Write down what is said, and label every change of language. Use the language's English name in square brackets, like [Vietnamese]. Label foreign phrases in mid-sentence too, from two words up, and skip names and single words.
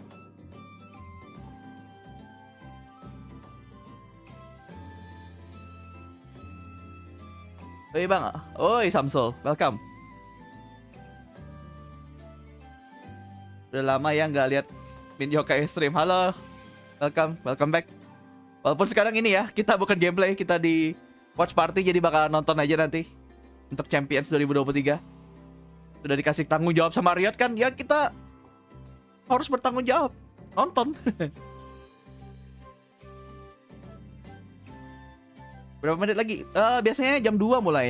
[Indonesian] Oi bang, oi Samsul, welcome. Udah lama ya nggak lihat min yokai stream. [English] Halo, welcome back. [Indonesian] Walaupun sekarang ini ya kita bukan gameplay, kita di [English] watch party, [Indonesian] jadi bakal nonton aja nanti untuk Champions 2023. Sudah dikasih tanggung jawab sama Riot kan, ya kita harus bertanggung jawab nonton. Berapa menit lagi? Biasanya jam 2 mulai ya.